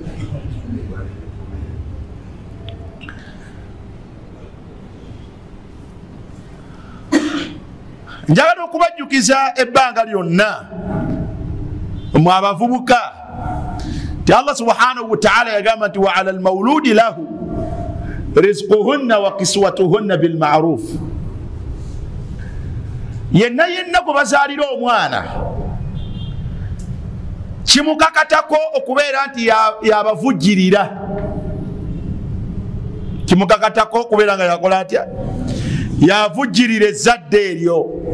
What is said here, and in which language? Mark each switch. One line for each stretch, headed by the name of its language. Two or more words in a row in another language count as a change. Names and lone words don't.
Ganda: Njagala okubajjukiza ebbanga lyonna mu abavubuka ti Allah
Arabic: سبحانه وتعالى
Ganda: yagamba nti
Arabic: وعلى المولود له رزقهن وكسوتهن بالمعروف.
Ganda: Yenna gwe bazaalira omwana kimukakatako okubeera nti yabavujjirira, kimukakatako okubeera nga yakola atya, yavujjirira ezzadde eryo.